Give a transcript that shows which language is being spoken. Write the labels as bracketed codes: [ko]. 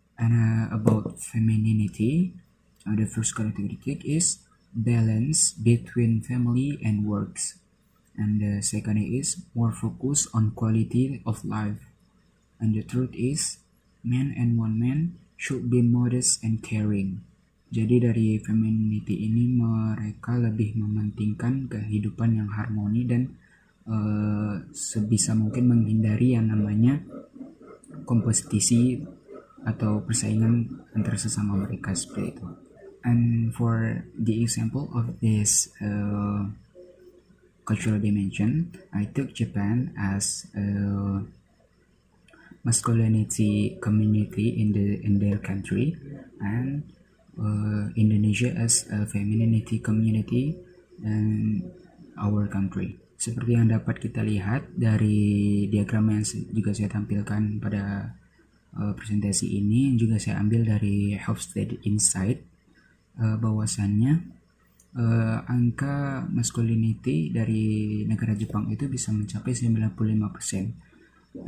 [en] And about femininity, the first characteristic is balance between family and works, and the second is more focus on quality of life, and the third is man and one man should be modest and caring. [id] Jadi dari femininity ini mereka lebih mementingkan kehidupan yang harmoni dan sebisa mungkin menghindari yang namanya kompetisi atau persaingan antara sesama mereka seperti itu. [en] And for the example of this cultural dimension, I took Japan as a masculinity community in their country, and Indonesia as a femininity community in our country. [id] Seperti yang dapat kita lihat dari diagram yang juga saya tampilkan pada presentasi ini, yang juga saya ambil dari Hofstede Insight, bahwasannya angka masculinity dari negara Jepang itu bisa mencapai 95%.